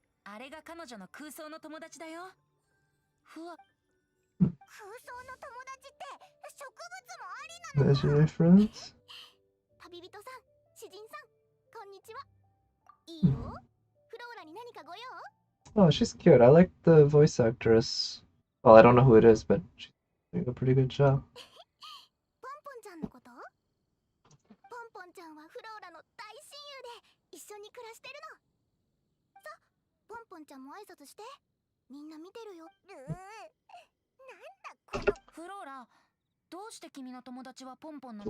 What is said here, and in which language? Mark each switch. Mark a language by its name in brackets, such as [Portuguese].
[Japanese] あれが彼女の空想の友達だよ。ふわ。空想の友達って植物もありなのか。 [English] Imaginary friends? [Japanese] 旅人さん、詩人さん、こんにちは。いいよ。フローラに何かご用？ [English] Oh, she's cute. I like the voice actress. Well, I don't know who it is, but she's doing a pretty good job. [Japanese] ポンポンちゃんのこと？ポンポンちゃんはフローラの大親友で一緒に暮らしてるの。さ、ポンポンちゃんも挨拶して。みんな見てるよ。なんだこのフローラ、どうして君の友達はポンポンなの？